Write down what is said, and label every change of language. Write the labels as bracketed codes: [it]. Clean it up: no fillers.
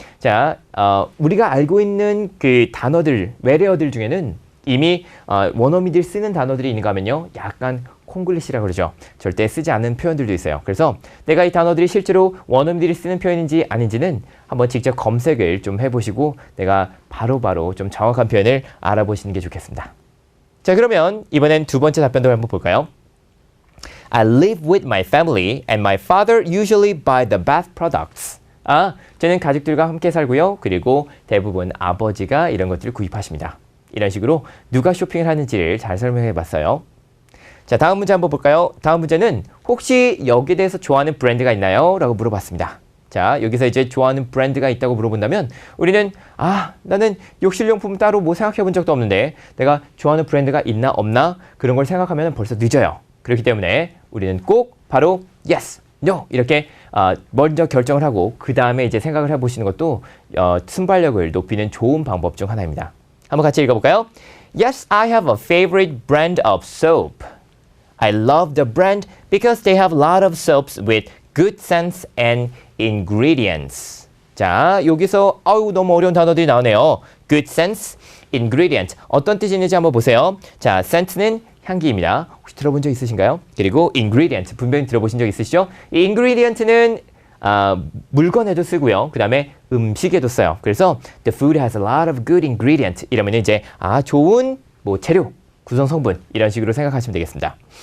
[ko] 자, 우리가 알고 있는 그 단어들, 외래어들 중에는 이미 원어민들이 쓰는 단어들이 있는가 하면요. 약간 콩글리시라고 그러죠. 절대 쓰지 않는 표현들도 있어요. 그래서 내가 이 단어들이 실제로 원어민들이 쓰는 표현인지 아닌지는 한번 직접 검색을 좀 해보시고 내가 바로바로 좀 정확한 표현을 알아보시는 게 좋겠습니다. 자, 그러면 이번엔 두 번째 답변도 한번 볼까요? [en] I live with my family and my father usually buy the bath products. [ko] 저는 가족들과 함께 살고요. 그리고 대부분 아버지가 이런 것들을 구입하십니다. 이런 식으로 누가 쇼핑을 하는지를 잘 설명해 봤어요. 자, 다음 문제 한번 볼까요? 다음 문제는 혹시 여기에 대해서 좋아하는 브랜드가 있나요? 라고 물어봤습니다. 자, 여기서 이제 좋아하는 브랜드가 있다고 물어본다면 우리는 나는 욕실용품 따로 뭐 생각해 본 적도 없는데 내가 좋아하는 브랜드가 있나 없나 그런 걸 생각하면 벌써 늦어요. 그렇기 때문에 우리는 꼭 바로 yes, no 이렇게 먼저 결정을 하고 그 다음에 이제 생각을 해보시는 것도 순발력을 높이는 좋은 방법 중 하나입니다. 한번 같이 읽어볼까요? [en] Yes, I have a favorite brand of soap. I love the brand because they have a lot of soaps with good scents and ingredients. [ko] 자, 여기서 너무 어려운 단어들이 나오네요. [en] Good scents, ingredient. [ko] 어떤 뜻이 있는지 한번 보세요. 자, scent는 향기입니다. 혹시 들어본 적 있으신가요? 그리고 ingredient, 분명히 들어보신 적 있으시죠? 이 ingredient는 물건에도 쓰고요. 그 다음에 음식에도 써요. 그래서 [en] the food has a lot of good ingredient [ko] 이러면 이제 좋은 재료, 구성 성분 이런 식으로 생각하시면 되겠습니다.